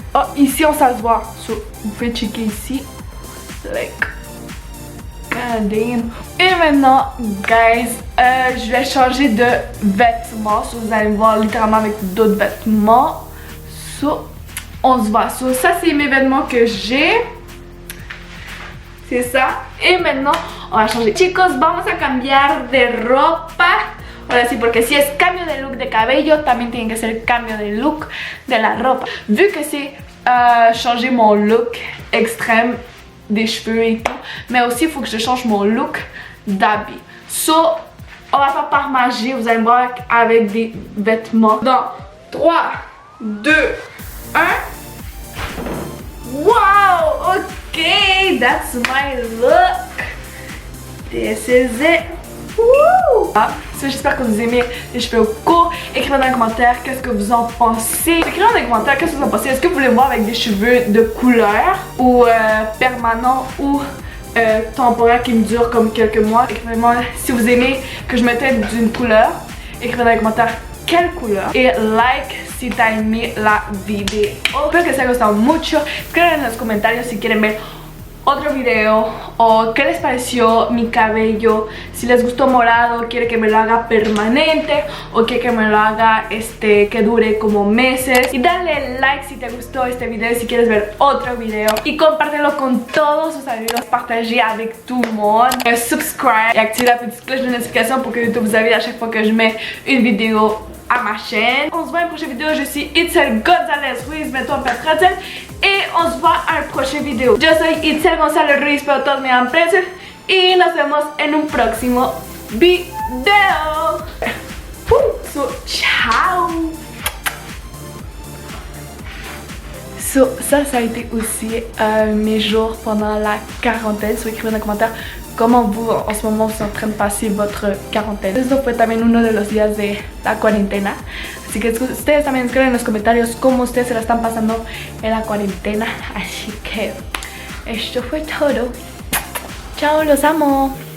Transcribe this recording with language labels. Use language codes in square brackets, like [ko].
[fr] Oh, ici ça se voit. So, vous pouvez checker ici. [en] Like, god damn. [fr] Et maintenant, guys, je vais changer de vêtements. So, vous allez me voir littéralement avec d'autres vêtements. So, on se voit. So, ça c'est mes vêtements que j'ai. C'est ça. Et maintenant, on va changer. [es] Chicos, vamos a cambiar de ropa. Ahora sí, porque si es cambio de look de cabello, también tiene que ser cambio de look de la ropa. [fr] Vu que c'est changer mon look extrême des cheveux et tout, mais aussi il faut que je change mon look d'habit. So, on va faire par magie. Vous allez me voir avec des vêtements. Dans 3, 2, 1. Wow! [en] Okay, that's my look. This is it. Woo! [fr] Ah, so, j'espère que vous aimez les cheveux courts. Écrivez dans les commentaires qu'est-ce que vous en pensez. Écrivez dans les commentaires qu'est-ce que vous en pensez. Est-ce que vous voulez me voir avec des cheveux de couleur ou permanents ou temporaires qui me durent comme quelques mois? Écrivez-moi si vous aimez que je mette d'une couleur. Écrivez dans les commentaires quelle couleur. Et like si t'as aimé la vidéo. [es] Espero que les haya gustado mucho. Escriban en los comentarios si quieren ver otro video o qué les pareció mi cabello, si les gustó morado, quiere que me lo haga permanente o quiere que me lo haga que dure como meses. Y dale like si te gustó este video y si quieres ver otro video y compártelo con todos tus amigos, [fr] partagez avec tout le monde. Subscribe et activez la petite cloche de notification pour que YouTube vous avise à chaque fois que je mets une vidéo à ma chaîne. On se voit à une prochaine vidéo. Je suis Itzel González Ruiz, Beto Petrazel. [es] Y nos vemos en el próximo video. Yo soy Itzel González Ruiz, pero todos me llaman Pretzel. Y nos vemos en un próximo video. So, ciao. [fr] So, ça a été aussi mes jours pendant la quarantaine. So, écrivez dans les commentaires comment vous, en ce moment, vous êtes en train de passer votre quarantaine. [es] Esto fue también uno de los días de la cuarentena. Así que ustedes también escriben en los comentarios cómo ustedes se la están pasando en la cuarentena. Así que esto fue todo. Chao, los amo.